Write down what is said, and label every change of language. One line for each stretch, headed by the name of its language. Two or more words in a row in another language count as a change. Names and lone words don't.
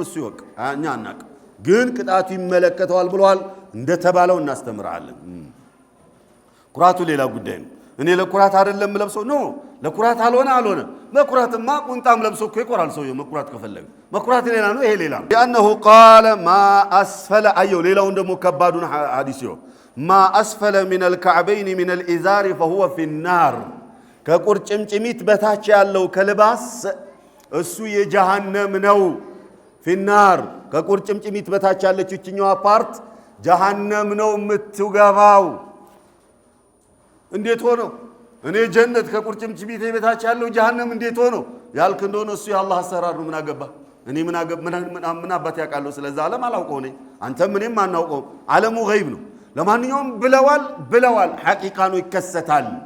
Amharic: እሱ ይወቅ እኛ አናቅ ግን ቅጣቱ ይመለከተዋል ብለዋል እንደተባለው እናስተምራለን ኩራቱ ሌላ ጉዳይ ነው እኔ ለኩራት አይደለም ለብሰው ነው ለኩራት አልሆነ መኩራትማ ቁንጣም ለብሶ እኮ ይቆራል ሰውየው መኩራት ከፈለገ መኩራት ሌላ ነው ይሄ ሌላ ነው ያነሁ
Arabic: قال ما أسفل
Amharic: አየው ሌላውን ደግሞ ከባዱን ሐዲስ ይው
Arabic: ما أسفل من الكعبين من الازار فهو في النار
Amharic: ከቁርጭምጭሚት በታች ያለው ከልባስ እሱ የጀሃነም ነው
Arabic: في النار
Amharic: ከቁርጭምጭሚት በታች ያለች እችኛዋ ፓርት ጀሃነም ነው የምትገባው እንዴት ሆኖ እኔ ጀነት ከቁርጭምጭሚቴ በታች ያለው ጀሃነም እንዴት ሆኖ ያልክ እንደሆነ እሱ የአላህ አሰራር ነው ምን አገባ እኔ ምን አባት ያውቃለሁ ስለዛ ዓለም አላውቀው ነኝ አንተም እኔም አናውቀው ዓለሙ ገይብ ነው ለማንኛውም ብለዋል ሐቂቃ ነው ይከሰታል